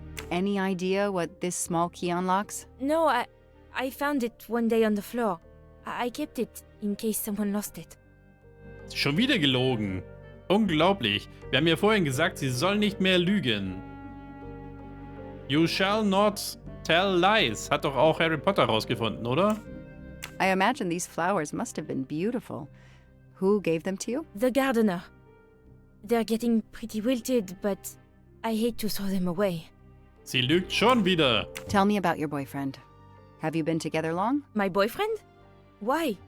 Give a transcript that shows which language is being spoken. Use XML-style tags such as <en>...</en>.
<en>Any idea what this small key unlocks? No, I found it one day on the floor. I kept it in case someone lost it.</en> <de>Schon wieder gelogen. Unglaublich. Wir haben ja vorhin gesagt, sie soll nicht mehr lügen.</de> <en>You shall not tell lies.</en> <de>Hat doch auch Harry Potter rausgefunden, oder?</de> <en>I imagine these flowers must have been beautiful. Who gave them to you? The gardener. They're getting pretty wilted, but I hate to throw them away.</en> <de>Sie lügt schon wieder.</de> <en>Tell me about your boyfriend. Have you been together long? My boyfriend? Why?</en>